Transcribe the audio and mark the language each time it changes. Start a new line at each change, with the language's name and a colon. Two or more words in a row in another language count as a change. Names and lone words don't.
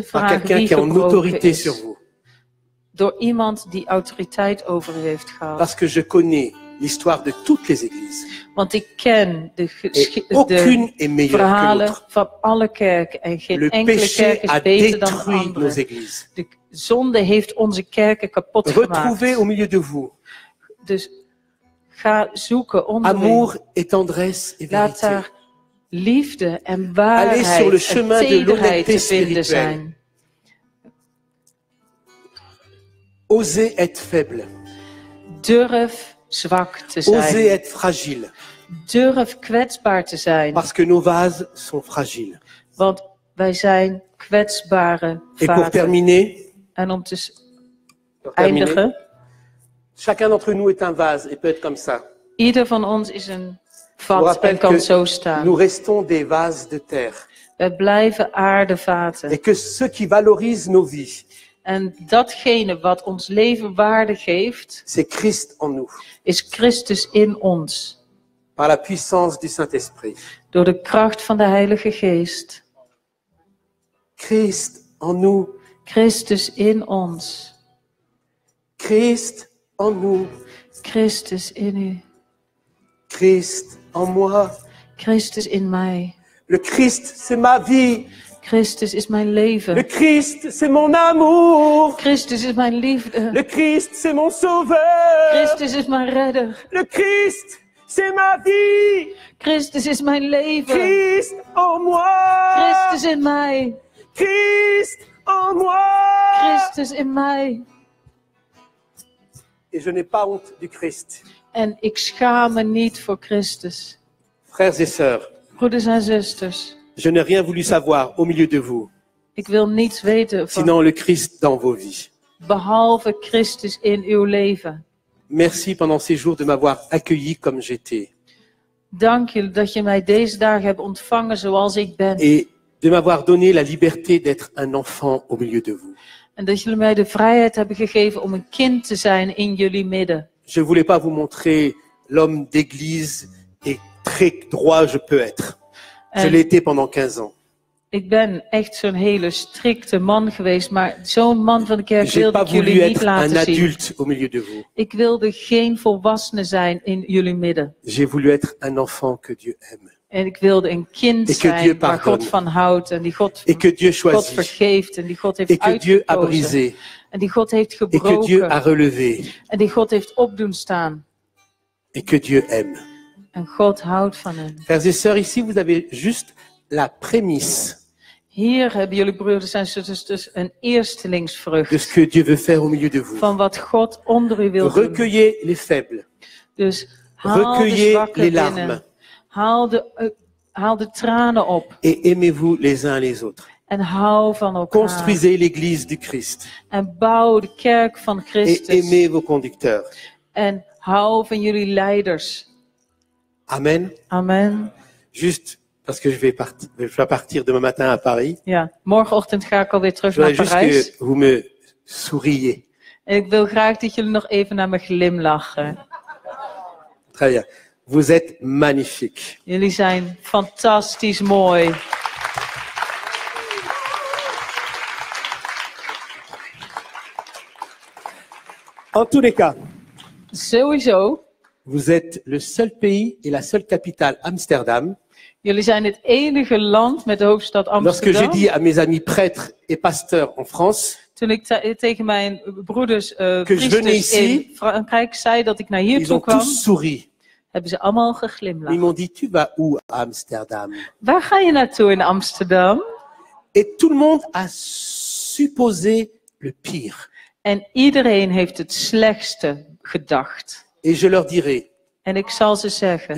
French: par
Dutch: vraag
French: quelqu'un
Dutch: wie
French: qui a une
Dutch: gebroken
French: autorité sur
Dutch: is.
French: vous.
Dutch: Door iemand die autoriteit over u heeft gehad.
French: Parce que je connais l'histoire de toutes les églises.
Dutch: Want ik ken de
French: Et aucune est meilleure que
Dutch: verhalen
French: l'autre.
Dutch: van alle kerken. En geen
French: Le
Dutch: enkele
French: péché
Dutch: kerk
French: a
Dutch: is beter dan de
French: détruit nos
Dutch: andere.
French: églises.
Dutch: De zonde heeft onze kerken kapot
French: Retrouvez au
Dutch: gemaakt.
French: milieu de vous
Dutch: Dus ga zoeken onder u.
French: amour et tendresse et
Dutch: Laat
French: vérité.
Dutch: daar liefde en
French: Allez
Dutch: waarheid
French: sur le
Dutch: en
French: chemin de
Dutch: tederheid
French: l'honnêteté
Dutch: te vinden
French: spirituelle.
Dutch: zijn.
French: Osez être faible.
Dutch: Durf zwak te
French: Osez
Dutch: zijn.
French: être fragile.
Dutch: Durf kwetsbaar te zijn.
French: Parce que nos vases sont fragiles.
Dutch: Want wij zijn kwetsbare
French: Et pour
Dutch: vaten.
French: terminer,
Dutch: En om te eindigen,
French: chacun d'entre nous est un vase et peut être comme ça.
Dutch: ieder van ons is een
French: Je vous
Dutch: vat
French: rappelle
Dutch: en kan zo
French: que
Dutch: staan.
French: nous restons des vases de terre.
Dutch: Wij blijven aardevaten.
French: Et que ce qui valorise nos vies,
Dutch: En datgene wat ons leven waarde geeft,
French: c'est Christ en nous,
Dutch: is Christus in ons.
French: par la puissance du Saint-Esprit.
Dutch: Door de kracht van de Heilige Geest.
French: Christ en nous,
Dutch: Christus in ons.
French: Christ en nous,
Dutch: Christus in u.
French: Christ en moi.
Dutch: Christus in mij.
French: Le Christ, c'est ma vie.
Dutch: Christus is mijn
French: Le
Dutch: leven.
French: Christ, c'est mon amour.
Dutch: Christus is mijn liefde.
French: Le Christ, c'est mon sauveur.
Dutch: Christus is mijn redder.
French: Le Christ, c'est ma vie.
Dutch: Christus is mijn leven.
French: Christ en moi.
Dutch: Christus in mij.
French: Christ en moi.
Dutch: Christus in mij.
French: Et je n'ai pas honte du Christ.
Dutch: En ik schaam me niet voor Christus.
French: Frères et sœurs,
Dutch: Broeders en zusters,
French: je n'ai rien voulu savoir au milieu de vous,
Dutch: ik wil niets weten van
French: sinon le Christ dans vos vies.
Dutch: behalve Christus in uw leven.
French: Merci pendant ces jours de m'avoir accueilli comme j'étais
Dutch: Dank je dat je mij deze dagen hebt ontvangen zoals ik ben.
French: et de m'avoir donné la liberté d'être un enfant au milieu de vous.
Dutch: En dat jullie mij de vrijheid hebben gegeven om een kind te zijn in jullie midden.
French: Je ne voulais pas vous montrer l'homme d'église et très droit je peux être. Je
Dutch: En
French: l'ai été pendant 15 ans.
Dutch: ik ben echt zo'n hele strikte man geweest, maar zo'n man van de kerk
French: J'ai
Dutch: wilde
French: pas
Dutch: ik jullie
French: voulu
Dutch: niet
French: être un
Dutch: laten zien.
French: adulte au milieu de vous.
Dutch: Ik wilde geen volwassene zijn in jullie midden.
French: J'ai voulu être un enfant que Dieu aime
Dutch: En ik wilde een kind
French: Et que Dieu
Dutch: zijn waar
French: pardonne.
Dutch: God van houdt en die God
French: et que Dieu
Dutch: God
French: choisit
Dutch: vergeeft en die God heeft
French: et que Dieu a
Dutch: uitgekozen.
French: brisé
Dutch: En die God heeft
French: et que Dieu a
Dutch: gebroken.
French: relevé
Dutch: En die God heeft op doen staan.
French: et que Dieu aime.
Dutch: En God houdt van hen.
French: Frères et sœurs, ici vous avez juste la prémisse
Dutch: Hier hebben jullie broeders en zusters dus een eerstelingsvrucht
French: de ce que Dieu veut faire au milieu de vous.
Dutch: van wat God onder u wil doen.
French: Recueillez les faibles,
Dutch: Dus haal de
French: recueillez
Dutch: zwakken
French: les
Dutch: binnen.
French: larmes
Dutch: Haal de tranen op.
French: et aimez-vous les uns les autres.
Dutch: En hou van elkaar.
French: Construisez l'église du Christ
Dutch: En bouw de kerk van
French: et
Dutch: Christus.
French: aimez vos conducteurs.
Dutch: En hou van jullie leiders.
French: Amen.
Dutch: Amen.
French: Juste parce que je vais partir demain matin à Paris.
Dutch: Ja, morgenochtend ga ik alweer terug
French: Je
Dutch: naar
French: voudrais juste
Dutch: Parijs.
French: que vous me souriez.
Dutch: En ik wil graag dat jullie nog even naar me glimlachen.
French: Très bien. Vous êtes magnifiques.
Dutch: Jullie zijn fantastisch mooi.
French: En tous les cas,
Dutch: Sowieso.
French: vous êtes le seul pays et la seule capitale,
Dutch: Amsterdam. Jullie zijn het enige land met de hoofdstad
French: Lorsque j'ai
Dutch: Amsterdam.
French: dit à mes amis prêtres et pasteurs en France,
Dutch: Toen ik tegen mijn broeders
French: je
Dutch: priesters
French: venais
Dutch: in
French: ici,
Dutch: Frankrijk zei dat ik naar hier
French: ils
Dutch: toe
French: ont
Dutch: kwam,
French: tous souri.
Dutch: hebben ze allemaal
French: Ils
Dutch: geglimlacht.
French: m'ont dit, tu vas où à Amsterdam?
Dutch: Waar ga je naartoe in Amsterdam?
French: Et tout le monde a supposé le pire.
Dutch: En iedereen heeft het slechtste gedacht.
French: Et je leur dirai,
Dutch: En ik zal ze zeggen